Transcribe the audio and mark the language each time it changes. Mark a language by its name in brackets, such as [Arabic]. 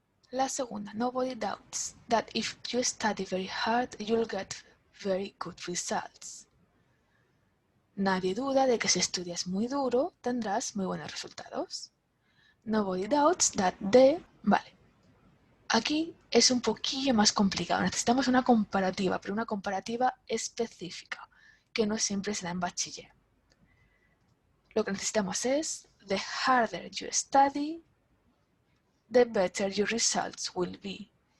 [Spanish] La segunda, [English] nobody doubts that if you study very hard, you'll get very good results. [Spanish] Nadie duda de que si estudias muy duro, tendrás muy buenos resultados. [English] Nobody doubts that [Spanish] vale. Aquí es un poquillo más complicado. Necesitamos una comparativa, pero una comparativa específica, que no siempre se da en bachiller. Lo que necesitamos es, [English] the harder you study, the better your results will be.